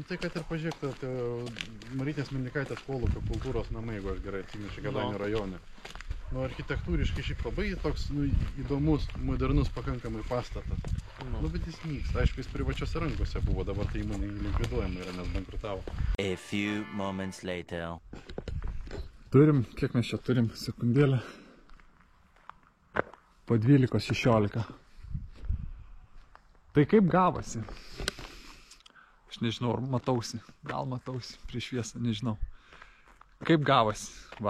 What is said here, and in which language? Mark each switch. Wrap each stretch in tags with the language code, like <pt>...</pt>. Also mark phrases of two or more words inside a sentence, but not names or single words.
<lt>Tai kad ir pažiūrėkite, Marytės Melnikaitės kolūkio kultūros namai, jeigu aš gerai atsimenu, Kėdainių rajone. Architektūriškai šiaip labai toks įdomus, modernus pakankamai pastatas. Bet jis nyksta. Aišku, jis privačiose rankose buvo, dabar tai įmonė likviduojama yra, nes bankrutavo.</lt> <en>A few moments later.</en> <lt>Turim, kiek mes čia turim, sekundėlę. Po 12:16. Tai kaip gavosi? Aš nežinau, ar matausi. Gal matausi prieš šviesą, nežinau. Kaip gavosi? Va.</lt>